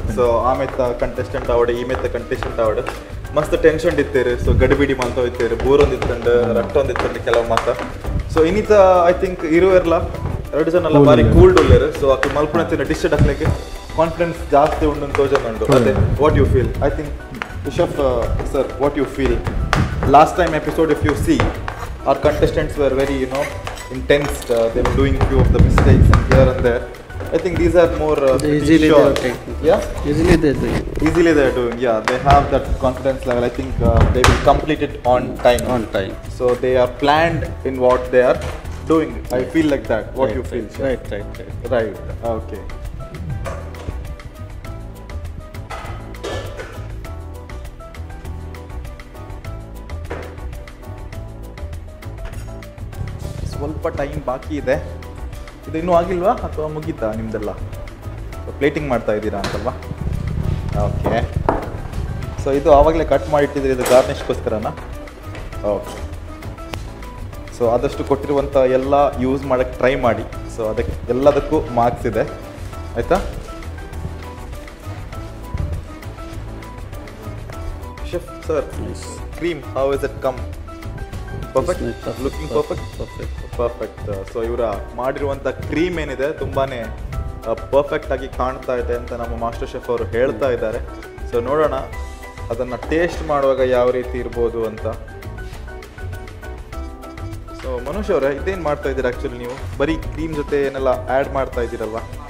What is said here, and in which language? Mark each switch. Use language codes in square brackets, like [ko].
[tcy] ಸೊ ಆಮೇಲೆ contestant ಆವಡೆ ಈಮೇತ contestant ಆವಡೆ ಮಸ್ತ್ ಟೆನ್ಷನ್ ಇತ್ತೇರು. ಸೊ ಗಡಿಬಿಡಿ ಮಲ್ತ ಹೋಯ್ತೇರು, ಬೋರೊಂದಿತ್ತಂಡು ರಟ್ಟೊಂದಿತ್ತಂಡು ಕೆಲವು ಮಾತ. ಸೊ ಇನ್ನಿತ [en] I think [tcy] ಇರುವೆಲ್ಲ ಎರಡು ಜನ ಎಲ್ಲ ಬಾರಿ ಕೂಲ್ಡ್ ಉಳ್ಳೇರು. ಸೊ ಆಕೆ ಮಲ್ಪುಣತಿನ ಡಿಶ್ ಹಾಕ್ಲಿಕ್ಕೆ ಕಾನ್ಫಿಡೆನ್ಸ್ ಜಾಸ್ತಿ ಉಂಡು ತೋಜೊಂದುಂಡು. [en] ಅದೇ what you feel? I think Chef, sir, what you feel? Last time episode, if you see, our contestants were very, intense. They were doing few of the mistakes and here and there. I think these are more easily sure. they are taking. Yeah? Easily they are doing. Easily they are doing. Yeah, they have that confidence level. I think they will complete it on time. On time. So they are planned in what they are doing. I feel like that. What right, you feel? Right, Chef? right, right. Right. Okay. [kn] ಸ್ವಲ್ಪ time ಬಾಕಿ ಇದೆ. ಇದು ಇನ್ನೂ ಆಗಿಲ್ವಾ ಅಥವಾ ಮುಗೀತಾ ನಿಮ್ಮದೆಲ್ಲ? Plating ಮಾಡ್ತಾ ಇದ್ದೀರಾ ಅಂತಲ್ವಾ? ಓಕೆ. ಸೊ ಇದು ಆವಾಗಲೇ ಕಟ್ ಮಾಡಿಟ್ಟಿದ್ರೆ ಇದು ಗಾರ್ನಿಷ್ಗೋಸ್ಕರನಾ? ಓಕೆ. ಸೊ ಆದಷ್ಟು ಕೊಟ್ಟಿರುವಂಥ ಎಲ್ಲ ಯೂಸ್ ಮಾಡೋಕ್ಕೆ ಟ್ರೈ ಮಾಡಿ. ಸೊ ಅದಕ್ಕೆ ಎಲ್ಲದಕ್ಕೂ ಮಾರ್ಕ್ಸ್ ಇದೆ, ಆಯಿತಾ? [en] Chef sir, cream, how is it come? Perfect? Looking perfect? Perfect. So [kn] ಇವರ ಮಾಡಿರುವಂಥ ಕ್ರೀಮ್ ಏನಿದೆ ತುಂಬಾ ಪರ್ಫೆಕ್ಟ್ ಆಗಿ ಕಾಣ್ತಾ ಇದೆ ಅಂತ ನಮ್ಮ ಮಾಸ್ಟರ್ ಶೆಫ್ ಅವರು ಹೇಳ್ತಾ ಇದ್ದಾರೆ. ಸೊ ನೋಡೋಣ ಅದನ್ನು ಟೇಸ್ಟ್ ಮಾಡುವಾಗ ಯಾವ ರೀತಿ ಇರ್ಬೋದು ಅಂತ. ಸೊ ಮನುಷ್ಯ ಅವರೇ, ಇದೇನು ಮಾಡ್ತಾ ಇದ್ದೀರಾ ಆ್ಯಕ್ಚುಲಿ ನೀವು? ಬರೀ ಕ್ರೀಮ್ ಜೊತೆ ಏನೆಲ್ಲ ಆ್ಯಡ್ ಮಾಡ್ತಾ ಇದ್ದೀರಲ್ವಾ?